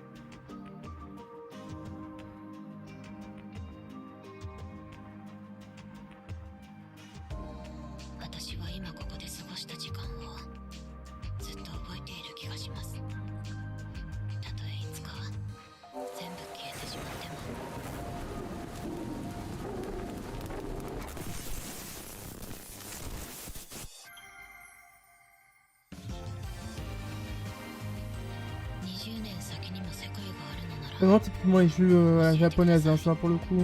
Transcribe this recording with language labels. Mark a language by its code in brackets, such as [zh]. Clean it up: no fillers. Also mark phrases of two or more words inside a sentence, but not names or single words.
[ja] 私は今ここで過ごした時間をずっと覚えている気がします。たとえいつか全部消えてしまっても。 [fr] Vraiment, typiquement les jeux à la japonaise, hein, ça pour le coup.